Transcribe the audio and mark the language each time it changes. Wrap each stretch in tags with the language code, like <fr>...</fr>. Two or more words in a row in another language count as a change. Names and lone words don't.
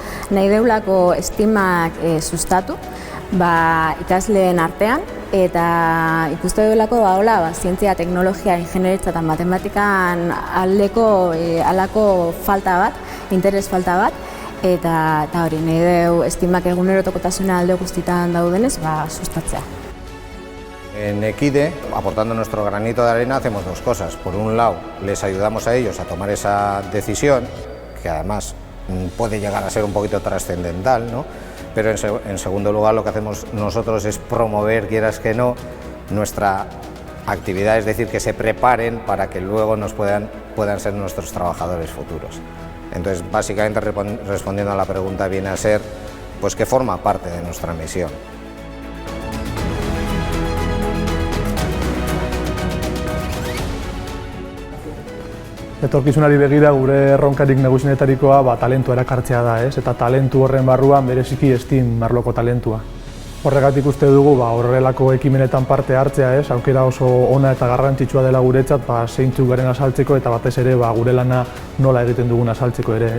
<eu>Nahi deulako Steamak sustatu ikasleen artean, eta ikuste duelako zientzia, teknologia, ingenieritza eta matematikan halako falta bat, interes falta bat, eta hori nahi deu Steamak egunerokotasuna alde guztietan daudenez sustatzea.</eu> <es>En Equide, aportando nuestro granito de arena, hacemos dos cosas. Por un lado, les ayudamos a ellos a tomar esa decisión, que además puede llegar a ser un poquito trascendental, ¿no? Pero en segundo lugar, lo que hacemos nosotros es promover, quieras que no, nuestra actividad, es decir, que se preparen para que luego puedan ser nuestros trabajadores futuros. Entonces, básicamente, respondiendo a la pregunta, viene a ser pues, que forma parte de nuestra misión.</es> <eu>Etorkizunari begira gure erronkarik nagusienetarikoa talentua erakartzea da, eta talentu horren barruan bereziki Steam arloko talentua. Horregatik uste dugu horrelako ekimenetan parte hartzea, aukera oso ona eta garrantzitsua dela guretzat zeintzuk garen azaltzeko eta batez ere gure lana nola egiten dugun azaltzeko ere.</eu>